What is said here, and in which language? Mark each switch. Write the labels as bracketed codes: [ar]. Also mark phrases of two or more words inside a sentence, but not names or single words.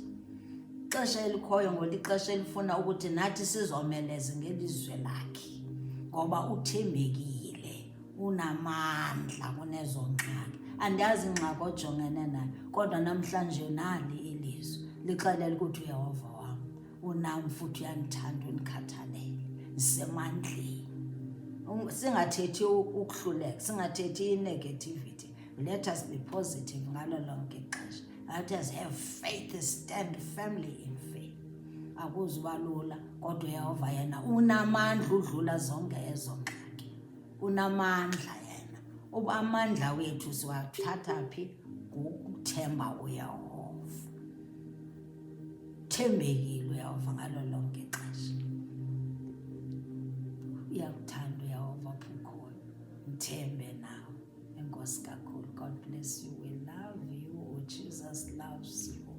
[xh] Ixesha elikhoyo ngolixesha elifuna ukuthi nathi sizomeleze ngelizwe lakhe, ngoba uthembekile, unamandla kunezo ngxaki. Andiyazi ingxaki ojongene nayo, kodwa namhlanje nali ilizwi lixelela ukuthi uYehova wam unam futhi uyandithanda, undikhathalele, ndisemandleni. Singathethi ukuhluleka, singathethi i-negativity. [en] Let us be positive [xh] ngalo lonke ixesha. [en] Let us have faith, stand firmly in faith. [xh] Akuzuba lula, kodwa uYehova yena unamandla udlula zonke ezo ngxaki. Unamandla yena. Amandla wethu siwathatha phi? Ngokuthemba uYehova. Thembekile uYehova ngalo lonke ixesha. Uyakuthanda uYehova apho ukhona. Mthembe nawe. Enkosi kakhulu. [en] God bless you. We love you. Jesus loves you.